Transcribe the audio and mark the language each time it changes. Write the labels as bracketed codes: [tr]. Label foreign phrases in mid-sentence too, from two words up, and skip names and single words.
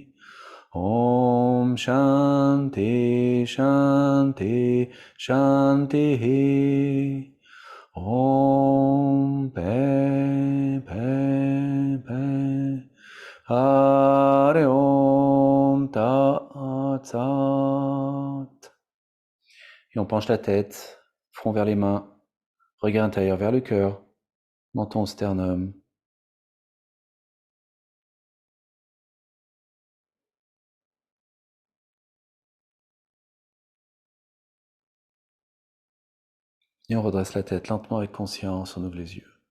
[sa] Om Shanti Shanti Shanti. Om Pe Pe Pe Hare Om Tat Sat. [fr] Et on penche la tête, front vers les mains, regard intérieur vers le cœur, menton au sternum. Et on redresse la tête lentement avec conscience, on ouvre les yeux.